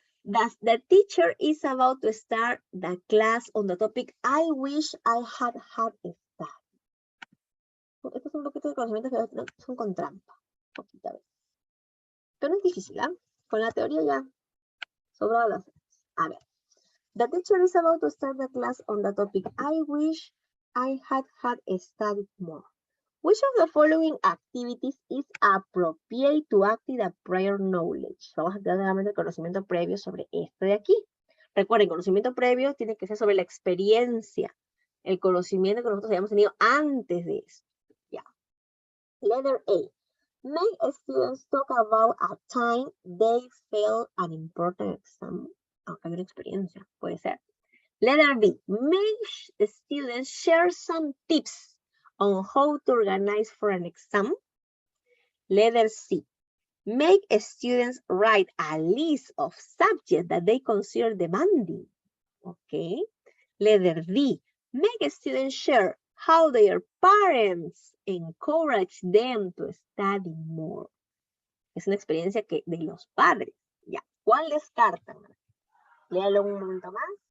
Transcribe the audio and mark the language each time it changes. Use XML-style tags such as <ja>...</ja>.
<en>The teacher is about to start the class on the topic I wish I had started.</en> <es>Esto es un poquito de conocimientos que son con trampa. Poquita vez. Pero no es difícil, ¿ah? Con la teoría ya sobrado las. A ver.</es> <en>The teacher is about to start the class on the topic I wish I had studied more. Which of the following activities is appropriate to active the prior knowledge?</en> <es>Vamos a tener nuevamente el conocimiento previo sobre esto de aquí. Recuerden, conocimiento previo tiene que ser sobre la experiencia, el conocimiento que nosotros hayamos tenido antes de eso.</es> <en>Ya. Letter A. Make students talk about a time they failed an important exam.</en> <es>Aunque hay una experiencia, puede ser.</es> <en>Letter B, make students share some tips on how to organize for an exam. Letter C, make students write a list of subjects that they consider demanding. Okay. Letter D, make students share how their parents encourage them to study more.</en> <es>Es una experiencia que de los padres. Ya. ¿Cuál descartan? Léalo un momento más.</es>